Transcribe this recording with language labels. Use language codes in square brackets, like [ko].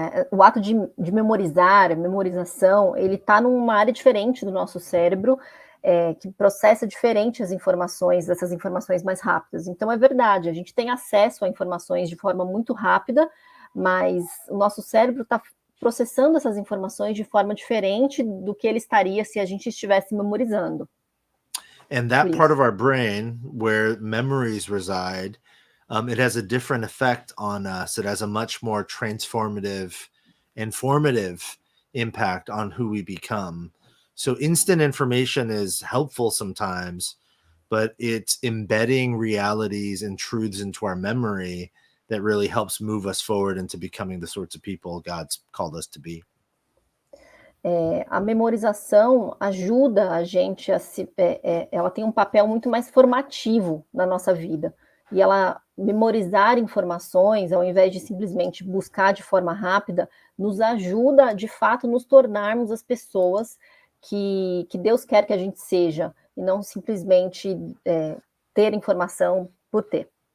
[pt] O ato de memorizar, a memorização, ele está numa área diferente do nosso cérebro, que processa diferente as informações, essas informações mais rápidas. Então, é verdade, a gente tem acesso a informações de forma muito rápida, mas o nosso cérebro está processando essas informações de forma diferente do que ele estaria se a gente estivesse memorizando. [en] And that part of our brain where memories reside, it has a different effect on us. It has a much more transformative and formative impact on who we become. So instant information is helpful sometimes, but it's embedding realities and truths into our memory that really helps move us forward into becoming the sorts of people God's called us to be. [pt] A memorização ajuda a gente ela tem um papel muito mais formativo na nossa vida. E ela memorizar informações, ao invés de simplesmente buscar de forma rápida, nos ajuda, de fato, nos tornarmos as pessoas que Deus quer que a gente seja, e não simplesmente ter informação por ter.